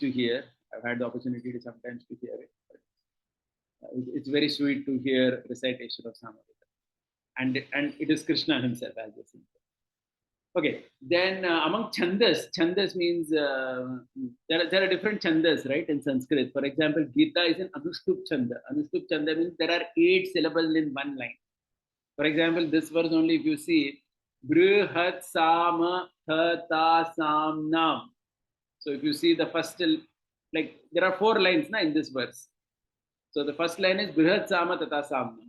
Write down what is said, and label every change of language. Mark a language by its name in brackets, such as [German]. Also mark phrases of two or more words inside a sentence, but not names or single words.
[English] I've had the opportunity to sometimes to hear it. It's very sweet to hear recitation of Samaveda. And it is Krishna himself as the singer. Okay, then among chandas, chandas means there are different chandas, right, in Sanskrit. For example, Gita is an [Sanskrit] Anushtup chanda. Anushtup chanda [English] means there are 8 syllables in one line. For example, this verse only, if you see, [Sanskrit] Brihat Sama Tha Ta Sam Nam. [English] So if you see the first, like there are 4 lines na, in this verse. So the first line is [Sanskrit] Brihat Sama Tata Samnam.